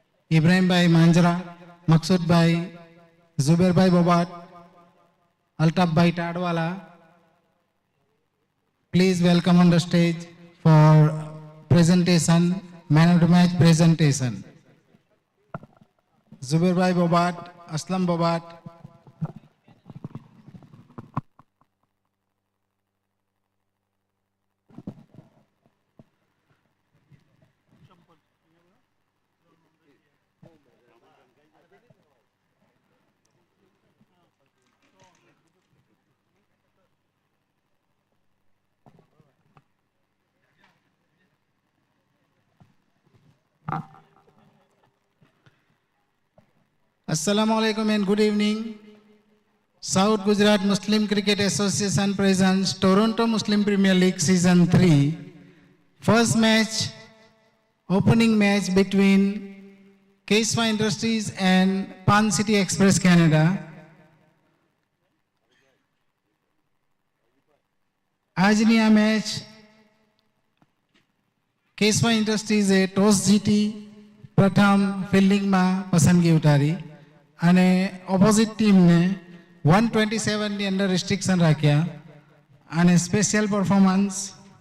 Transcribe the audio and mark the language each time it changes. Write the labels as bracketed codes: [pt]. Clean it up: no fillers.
[gu] ઇબ્રાહીમભાઈ માંજરા, મકસુદભાઈ, ઝુબેરભાઈ બોબાટ, Altafbhai ટાડવાલા. [en] Please welcome on the stage for presentation, man of the match presentation. Zubair Bobat, Aslam Bobat. Assalamu alaikum and good evening. South Gujarat Muslim Cricket Association presents Toronto Muslim Premier League Season 3. First match, opening match between Keswa Industries and Pan City Express Canada. [gu] આજની આ match Keshava ઇન્ડસ્ટ્રીઝે toss જીતી પ્રથમ ફિલ્ડિંગમાં પસંદગી ઉતારી અને opposite ટીમને 127ની અંદર restriction રાખ્યા અને સ્પેશિયલ પરફોર્મન્સ